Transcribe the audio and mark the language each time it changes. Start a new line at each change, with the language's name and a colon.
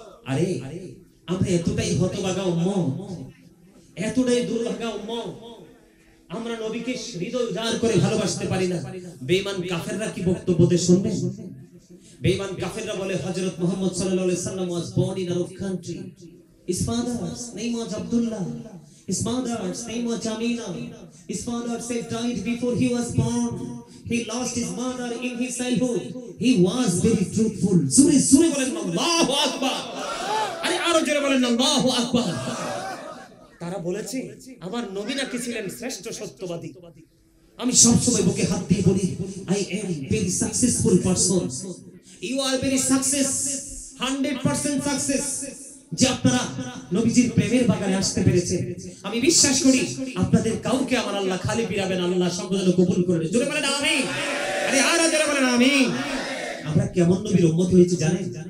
Bangla: আরে আমরা এতটাই হতভাগা উম্মত, এতটাই দুর্ভাগা উম্মত, আমরা নবীকে হৃদয় উজাড় করে ভালোবাসতে পারি না। বেঈমান কাফেররা কি বক্তব্য দেয় শুনবেন? বেঈমান কাফেররা বলে হযরত মুহাম্মদ সাল্লাল্লাহু আলাইহি ওয়াসাল্লাম
English: was born in Arab country. His father's name was Abdullah. His mother's name was Amina. His father said died before he was born. He lost his mother in his childhood. He was very truthful. Sure sure
Bangla: বলেন আল্লাহু আকবার। আরে আরো জোরে বলেন আল্লাহু আকবার। তারা বলেছে আমার নবী নাকি ছিলেন শ্রেষ্ঠ সত্যবাদী। আমি সব সময় বুকে হাত দিয়ে বলি,
English: I am very successful person. You are very success, 100% success.
Bangla: যে আপনারা নবীজির প্রেমের বাগানে আসতে পেরেছেন। আমি বিশ্বাস করি আপনাদের কাউকে আমার আল্লাহ খালি ফিরাবেন, আল্লাহ সকলকে কবুল করে। জোরে বলেন আমিন। আরে আর জোরে বলেন আমিন। আমরা কেমন নবীর উম্মত হয়েছে জানেন?